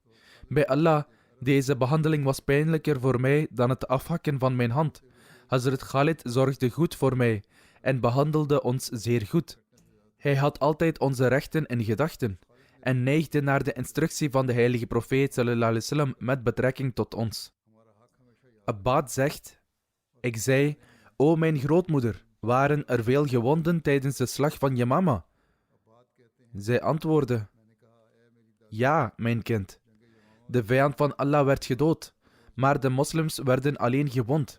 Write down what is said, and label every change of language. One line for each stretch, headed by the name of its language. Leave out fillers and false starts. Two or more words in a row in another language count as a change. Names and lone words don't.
Dutch: Bij Allah, deze behandeling was pijnlijker voor mij dan het afhakken van mijn hand. Hazrat Khalid zorgde goed voor mij en behandelde ons zeer goed. Hij had altijd onze rechten in gedachten en neigde naar de instructie van de heilige profeet
Arabic: صلى الله عليه وسلم
Dutch: met betrekking tot ons. Abbad zegt: Ik zei, o mijn grootmoeder, waren er veel gewonden tijdens de slag van Yamama? Zij antwoordde: Ja, mijn kind. De vijand van Allah werd gedood, maar de moslims werden alleen gewond.